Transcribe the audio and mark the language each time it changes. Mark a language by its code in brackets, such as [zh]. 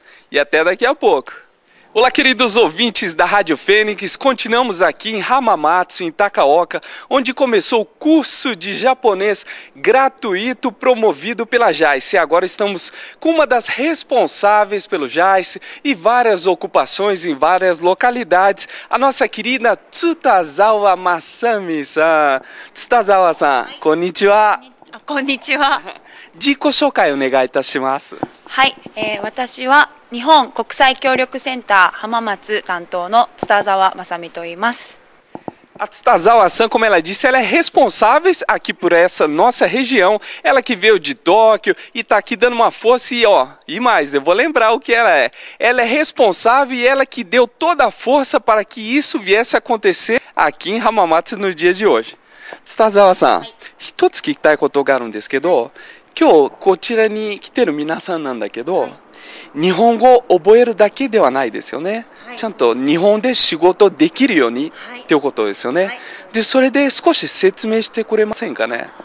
[pt] E até daqui a pouco. Olá, queridos ouvintes da Rádio Fênix, continuamos aqui em Hamamatsu, em Takaoka, onde começou o curso de japonês gratuito promovido pela JAICE. Agora estamos com uma das responsáveis pelo JAICE e várias ocupações em várias localidades, a nossa querida Tsutazawa Masami-san. [ja] Tsutazawa-san, konnichiwa. こんにちは。自己紹介お願いいたします。はい、私は日本国際協力センター浜松担当の津澤まさみと言います。 [pt] A Tsutazawa-san, como ela disse, ela é responsável aqui por essa nossa região. Ela que veio de Tóquio e está aqui dando uma força e mais, eu vou lembrar o que ela é. Ela é responsável e ela que deu toda a força para que isso viesse a acontecer aqui em Hamamatsu no dia de hoje. [ja] Tsutazawa-san, 一つ聞きたいことがあるんですけど、今日こちらに来てる皆さんなんだけど、日本語を覚えるだけではないですよね。ちゃんと日本で仕事できるようにっていうことですよね。で、それで少し説明してくれませんかね。